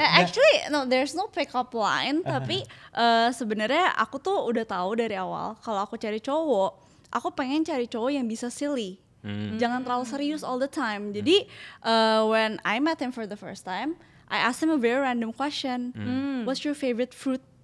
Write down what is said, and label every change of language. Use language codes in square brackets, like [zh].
[en] Actually, no, there's no pick up line. [id] Tapi sebenarnya aku tuh udah tahu dari awal kalau aku cari cowok, aku pengen cari cowok yang bisa silly. Jangan terlalu serius [en] all the time. Jadi when I met him for the first time, I asked him a very random question. What's your favorite fruit?